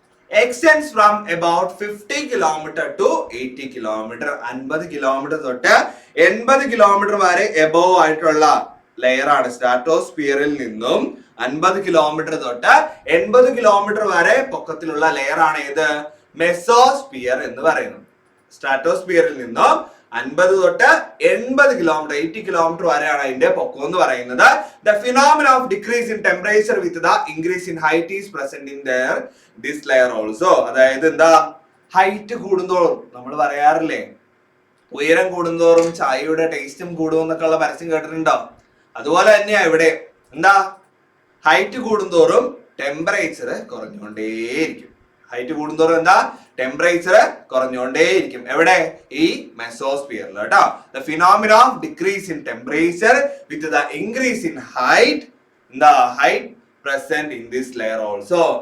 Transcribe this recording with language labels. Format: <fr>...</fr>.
<en>Extends from about 50 km to 80 km.</en> <ml>50 kilometre തൊട്ട് 80 kilometre വരെ above ആയിട്ടുള്ള ലെയർ ആണ് സ്ട്രാറ്റോസ്ഫിയറിൽ നിന്നും. 50 കിലോമീറ്റർ തൊട്ട് 80 കിലോമീറ്റർ വരെ പൊക്കത്തിലുള്ള ലെയർ ആണ് ഏത്? മെസോസ്ഫിയർ എന്ന് പറയുന്നത്. സ്ട്രാറ്റോസ്ഫിയറിൽ നിന്നും 50 തൊട്ട് 80 കിലോമീറ്റർ 80 കിലോമീറ്റർ വരെയാണ് അതിന്റെ പൊക്കം എന്ന് പറയുന്നത്.</ml> <en>The phenomenon of decrease in temperature with the increase in height is present in this layer also.</en> <ml>അതായത് എന്താ? ഹൈറ്റ് കൂടുന്തോറും നമ്മൾ പറയാറില്ലേ, ഉയരം കൂടുന്തോറും ചായയുടെ ടേസ്റ്റും കൂടും എന്നൊക്കെ ഉള്ള പരസ്യം കേട്ടിട്ടുണ്ടോ? അതുപോലെ തന്നെയാ ഇവിടെ. എന്താ? ഹൈറ്റ് കൂടുന്തോറും ടെമ്പറേച്ചർ കുറഞ്ഞുകൊണ്ടേയിരിക്കും. ഹൈറ്റ് കൂടുന്തോറും എന്താ? ടെമ്പറേച്ചർ കുറഞ്ഞുകൊണ്ടേയിരിക്കും. എവിടെ? ഈ മെസോസ്ഫിയറിൽ കേട്ടോ.</ml> <en>The phenomena of decrease in temperature with the increase in height, എന്താ? Height present in this layer also.</en>